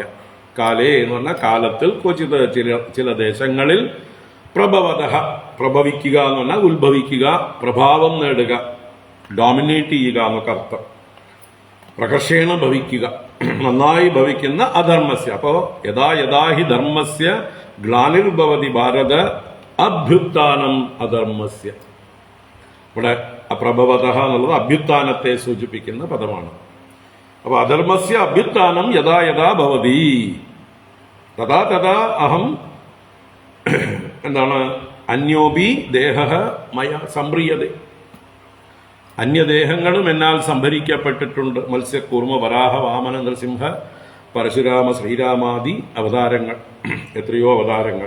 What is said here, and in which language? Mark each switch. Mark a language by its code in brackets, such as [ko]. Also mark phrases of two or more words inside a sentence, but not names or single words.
[ml] കാലേ എന്ന് പറഞ്ഞാൽ കാലത്തിൽ, ക്വചിത് ചില ദേശങ്ങളിൽ, പ്രഭവതഃ പ്രഭവിക്കുക എന്ന് പറഞ്ഞാൽ ഉത്ഭവിക്കുക, പ്രഭാവം നേടുക. ഡോമിനേറ്റ് ചെയ്യുക എന്നൊക്കെ അർത്ഥം. പ്രകർഷേണ ഭവിക്കുക, നന്നായി ഭവിക്കുന്ന അധർമ്മസ്യ. [sa] അപ്പോ യഥാ യഥാ ഹി ധർമ്മസ്യ ഗ്ലാനിർഭവതി ഭാരത അഭ്യുത്ഥാനം അധർമ്മസ്യ. [ml] ഇവിടെ അപ്രഭവത എന്നുള്ളത് അഭ്യുത്ഥാനത്തെ സൂചിപ്പിക്കുന്ന പദമാണ്. [sa] അപ്പൊ അധർമ്മസ്യ അഭ്യുത്ഥാനം യഥാ യഥാ ഭവതി തഥാ തഥാ അഹം എന്താണ് അന്യോപി ദേഹ മയ സംപ്രിയത. [ml] അന്യദേഹങ്ങളും എന്നാൽ സംഭരിക്കപ്പെട്ടിട്ടുണ്ട്. മത്സ്യകൂർമ്മ വരാഹ വാമന നൃസിംഹ പരശുരാമ ശ്രീരാമാദി അവതാരങ്ങൾ, എത്രയോ അവതാരങ്ങൾ.